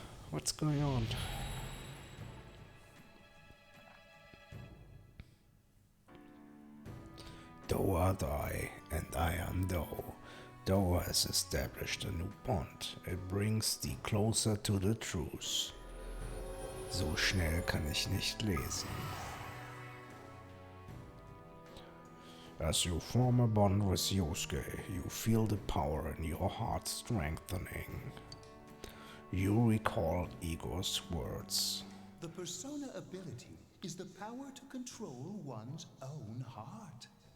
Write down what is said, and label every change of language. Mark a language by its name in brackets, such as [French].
[English] What's going on? Thou art I, and I am thou. Thou has established a new bond. It brings thee closer to the truth. [German] So schnell kann ich nicht lesen. [English] As you form a bond with Yosuke, you feel the power in your heart strengthening. You recall Igor's words. The persona ability is the power to control one's own heart.